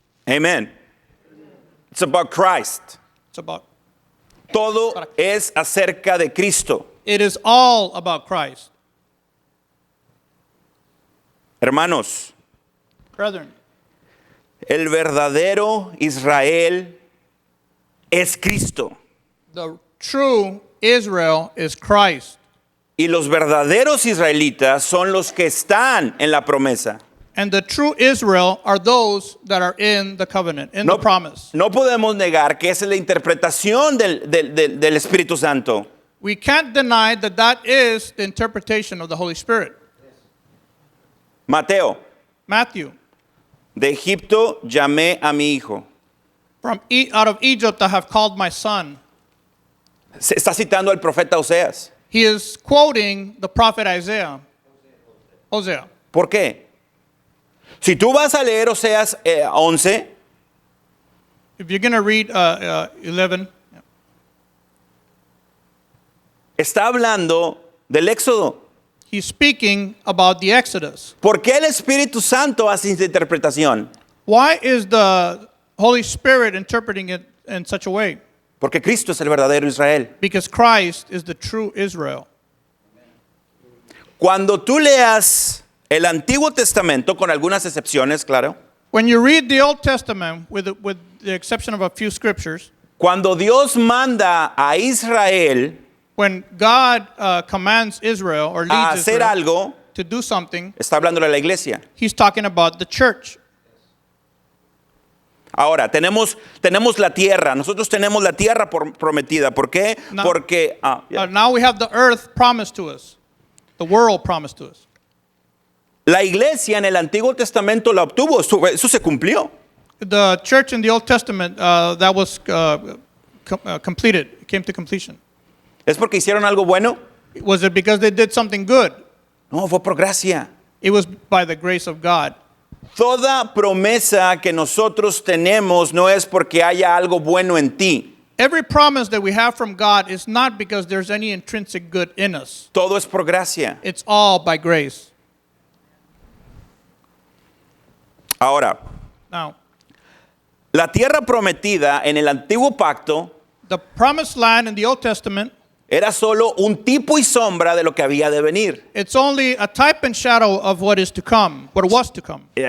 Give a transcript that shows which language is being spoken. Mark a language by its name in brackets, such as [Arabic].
[English] Amen. It's about Christ. It's about. [Spanish] Todo es acerca de Cristo. [English] It is all about Christ, [Spanish] Hermanos, [English] brethren. [Spanish] el verdadero Israel es Cristo. [English] The true Israel is Christ, [Spanish] Y los verdaderos israelitas son los que están en la promesa. [English] and the true Israel are those that are in the covenant, in the promise. [Spanish] No podemos negar que esa es la interpretación del Espíritu Santo. [English] We can't deny that that is the interpretation of the Holy Spirit. [Spanish] Mateo, [English] Matthew, [Spanish] de Egipto llamé a mi hijo. [English] out of Egypt I have called my son. [Spanish] Se está citando al profeta Oseas. [English] He is quoting the prophet Isaiah. Hosea. [Spanish] ¿Por qué? Si tú vas a leer Oseas 11, [English] If you're going to read 11, [Spanish] está hablando del Éxodo. [English] he's speaking about the Exodus. [Spanish] ¿Por qué el Espíritu Santo hace esa interpretación? [English] Why is the Holy Spirit interpreting it in such a way? [Spanish] Porque Cristo es el verdadero Israel. [English] Because Christ is the true Israel. [Spanish] Cuando tú leas el Antiguo Testamento, con algunas excepciones, claro, [English] When you read the Old Testament, with the exception of a few scriptures, [Spanish] cuando Dios manda a Israel [English] when God commands Israel or [Spanish] a [English] leads [Spanish] hacer [English] Israel [Spanish] algo, [English] to do something, [Spanish] está hablando de la iglesia. [English] he's talking about the church. [Spanish] Ahora, tenemos la tierra. Nosotros tenemos la tierra prometida. ¿Por qué? No. Porque [English] Now we have the earth promised to us, the world promised to us. [Spanish] la iglesia en el Antiguo Testamento la obtuvo. Eso se cumplió. [English] The church in the Old Testament, that was completed, it came to completion. [Spanish] ¿Es porque hicieron algo bueno? [English] Was it because they did something good? [Spanish] No, fue por gracia. [English] It was by the grace of God. [Spanish] Toda promesa que nosotros tenemos no es porque haya algo bueno en ti. [English] Every promise that we have from God is not because there's any intrinsic good in us. [Spanish] Todo es por gracia. [English] It's all by grace. [Spanish] Ahora, [English] Now, [Spanish] la tierra prometida en el antiguo pacto [English] the promised land in the Old Testament, [Spanish] era solo un tipo y sombra de lo que había de venir. [English] it's only a type and shadow of what is to come, what was to come.